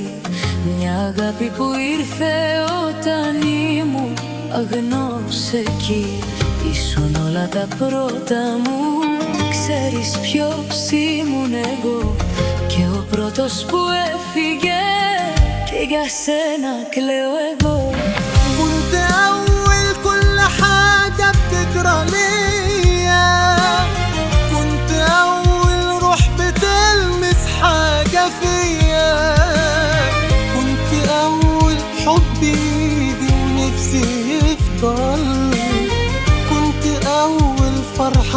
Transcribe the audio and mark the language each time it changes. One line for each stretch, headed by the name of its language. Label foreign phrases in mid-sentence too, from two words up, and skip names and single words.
Greek: Μια αγάπη που ήρθε όταν ήμουν αγνός εκεί. Ήσουν όλα τα πρώτα μου, ξέρεις ποιος ήμουν εγώ. Και ο πρώτος που έφυγε και για σένα κλαίω εγώ.
Arabic: كنت أول كل حاجة بتجرى ليا، كنت أول روح بتلمس حاجة فيا، كنت أول حب يجي ونفسي يفضل، كنت أول فرحة